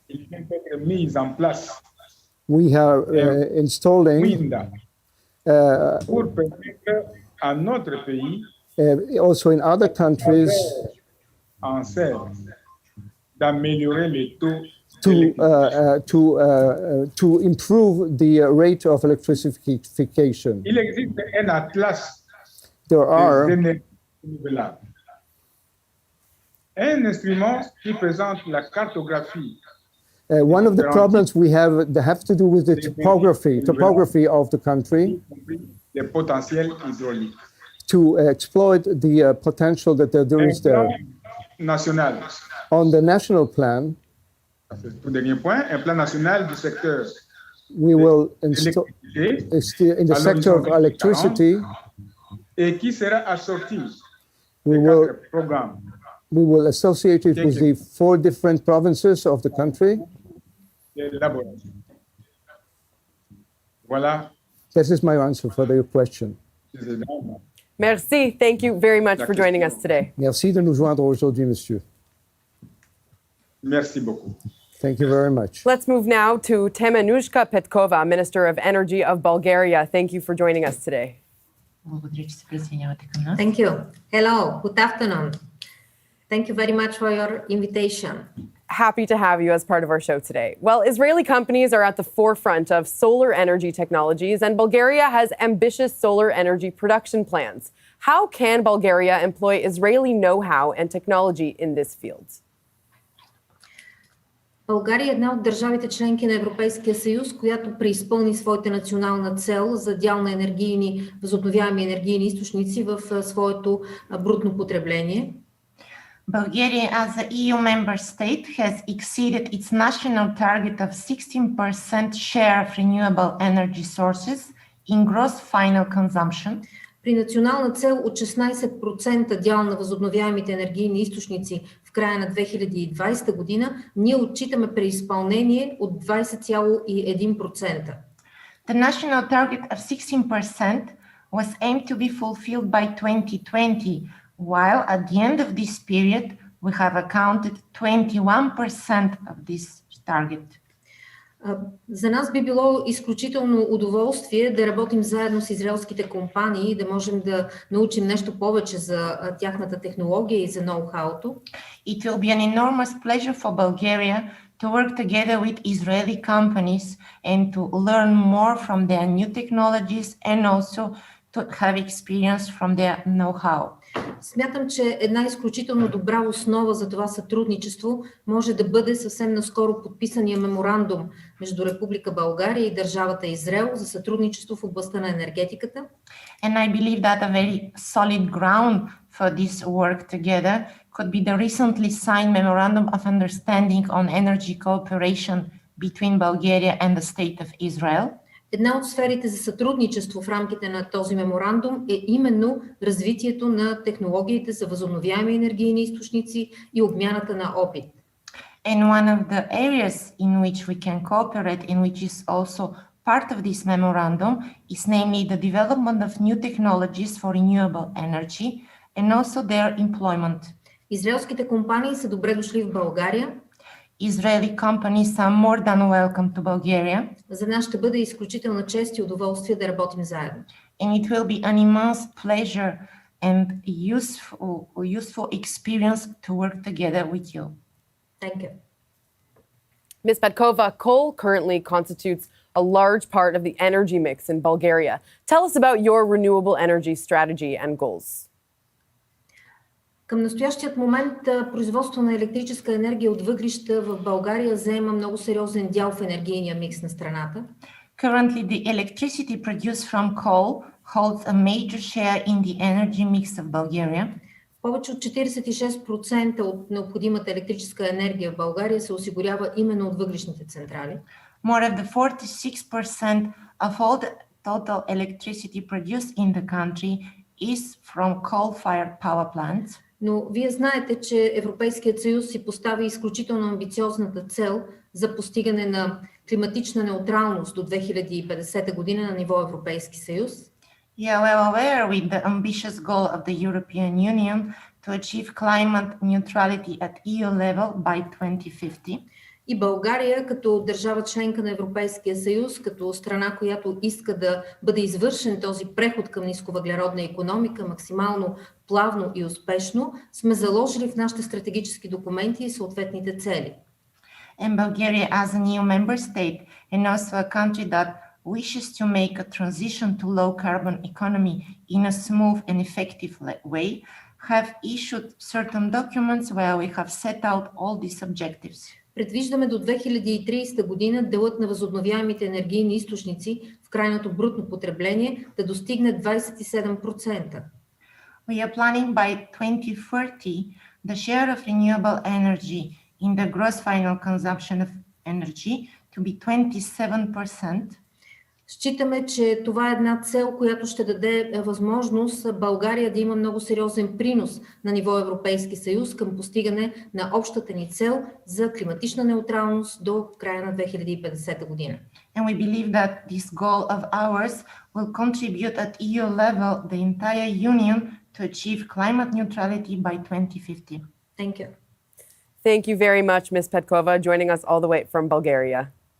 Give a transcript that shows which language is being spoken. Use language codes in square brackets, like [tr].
[fr] il vient d'être mis en place [en] we are installing [fr] pour permettre à notre pays [en] Also in other countries, [fr] en serre d'améliorer les taux [en] to improve the rate of electrification. [fr] Il existe un atlas [en] There [fr] des [en] are [fr] énergies renouvelables. Un instrument qui présente la cartographie. [en] One of the problems we have that have to do with the topography of the country, [fr] Les potentiels hydrauliques. [en] to exploit the potential that there is there. National. On the national plan, [fr] C'est le tout dernier point, un plan national du secteur [en] we will install in the sector of electricity. [fr] Et qui sera assorti [en] We [fr] de 4 programmes. [en] we will associate it with the 4 different provinces of the country. [fr] Voilà. [en] This is my answer for your question. [fr] Merci. [en] Thank you very much for joining us today. [fr] Merci de nous joindre aujourd'hui, monsieur. Merci beaucoup. [en] Thank you very much. Let's move now to Temenushka Petkova, Minister of Energy of Bulgaria. Thank you for joining us today. Thank you. Hello, good afternoon. Thank you very much for your invitation. Happy to have you as part of our show today. Well, Israeli companies are at the forefront of solar energy technologies, and Bulgaria has ambitious solar energy production plans. How can Bulgaria employ Israeli know-how and technology in this field? [bg] България е една от държавите членки на Европейския съюз, която преизпълни своята национална цел за дял на възобновяеми енергийни източници в своето брутно потребление. [en] Bulgaria, as an EU member state, has exceeded its national target of 16% share of renewable energy sources in gross final consumption. [bg] При национална цел от 16% дял на възобновяемите енергийни източници в края на 2020 година, ние отчитаме преизпълнение от 20,1%. [en] The national target of 16% was aimed to be fulfilled by 2020, while at the end of this period, we have accounted 21% of this target. [bg] За нас би било изключително удоволствие да работим заедно с израелските компании и да можем да научим нещо повече за тяхната технология и за ноу-хауто. [en] It will be an enormous pleasure for Bulgaria to work together with Israeli companies and to learn more from their new technologies and also to have experience from their know-how. [bg] Смятам, че една изключително добра основа за това сътрудничество може да бъде съвсем наскоро подписания меморандум между Република България и държавата Израел за сътрудничество в областта на енергетиката. [en] And I believe that a very solid ground for this work together could be the recently signed memorandum of understanding on energy cooperation between Bulgaria and the State of Israel. [bg] Една от сферите за сътрудничество в рамките на този меморандум е именно развитието на технологиите за възобновяеми енергийни източници и обмяната на опит. [en] And one of the areas in which we can cooperate, in which is also part of this memorandum, is namely the development of new technologies for renewable energy and also their employment. [bg] Израелските компании са добре дошли в България. [en] Israeli companies are more than welcome to Bulgaria. [bg] За нас ще бъде изключителна чест и удоволствие да работим заедно. [en] And it will be an immense pleasure and useful experience to work together with you. Thank you. Ms. Petkova, coal currently constitutes a large part of the energy mix in Bulgaria. Tell us about your renewable energy strategy and goals. [bg] Към настоящият момент производство на електрическа енергия от въглища в България заема много сериозен дял в енергийния микс на страната. [en] Currently, the electricity produced from coal holds a major share in the energy mix of Bulgaria. [bg] Повече от 46% от необходимата електрическа енергия в България се осигурява именно от въглищните централи. [en] More than 46% of all the total electricity produced in the country is from coal-fired power plants. [bg] Но вие знаете, че Европейският съюз си постави изключително амбициозната цел за постигане на климатична неутралност до 2050 година на ниво Европейски съюз. [en] Yeah, well aware with the ambitious goal of the European Union to achieve climate neutrality at EU level by 2050. [bg] И България, като държава членка на Европейския съюз, като страна, която иска да бъде извършен този преход към нисковъглеродна икономика максимално плавно и успешно, сме заложили в нашите стратегически документи и съответните цели. [en] And Bulgaria, as a new member state and also a country that wishes to make a transition to low carbon economy in a smooth and effective way, have issued certain documents where we have set out all these objectives. [bg] Предвиждаме до 2030 година делът на възобновяемите енергийни източници в крайното брутно потребление да достигне 27%. [en] We are planning by 2030 the share of renewable energy in the gross final consumption of energy to be 27%. [bg] Считаме, че това е една цел, която ще даде възможност България да има много сериозен принос на ниво Европейски съюз към постигане на общата ни цел за климатична неутралност до края на 2050 година. [en] And we believe that this goal of ours will contribute at EU level the entire Union to achieve climate neutrality by 2050. Thank you. Thank you very much, Ms. Petkova, joining us all the way from Bulgaria.